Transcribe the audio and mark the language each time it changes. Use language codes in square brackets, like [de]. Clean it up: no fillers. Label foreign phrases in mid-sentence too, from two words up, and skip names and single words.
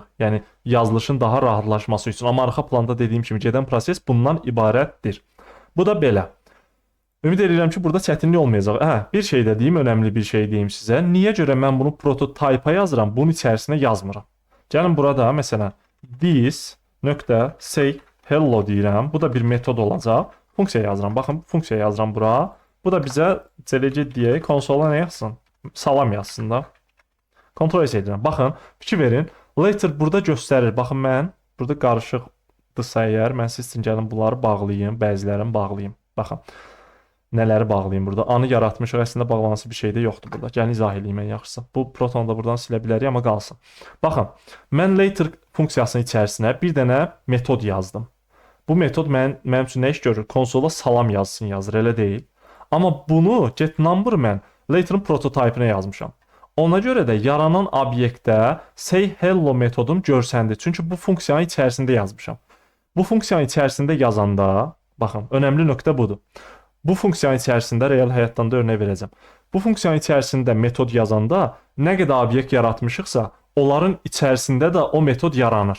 [az] Yəni yazılışın daha rahatlaşması üçün. Amma arxa planda dediyim kimi gedən proses bundan ibarətdir. Bu da belə. Ümid edirəm ki, burada çətinlik olmayacaq. Hə, bir şey də deyim, önəmli bir şey deyim sizə. Niyə görə mən bunu prototype-a yazıram, bunun içərisinə yazmıram? Gəlin burada məsələn this. [en] say hello [az] deyirəm. Bu da bir metod olacaq. Funksiya yazıram. Baxın, funksiya yazıram bura. Bu da bizə CLG deyək, konsola nə yazsın? Salam yazsın da. Ctrl S edirəm. Baxın, fikir verin. Later burada göstərir. Baxın, mən burada qarışıqdırsa əgər, mən siz üçün gəlin bunları bağlayayım, bəzilərini bağlayayım. Baxın, nələri bağlayayım burada. Anı yaratmışıq, əslində bağlanması bir şey də yoxdur burada. Gəlin izah edeyim ən yaxşısı. Bu protonu da buradan silə bilərik, amma qalsın. Baxın, mən later funksiyasının içərisinə bir dənə metod yazdım. Bu metod mənim üçün nə iş görür? Konsola salam yazsın yazır, elə deyil. Amma bunu [en] get number [az] mən later'ın prototype-ına yazmışam. Ona görə də yaranan obyektdə [en] say hello [az] metodum görsəndi. Çünki bu funksiyanın içərisində yazmışam. Bu funksiyanın içərisində yazanda, baxın, önəmli nöqtə budur. Bu funksiyanın içərisində real həyatdan da örnək verəcəm. Bu funksiyanın içərisində metod yazanda nə qədər obyekt yaratmışıqsa, onların içərisində də o metod yaranır.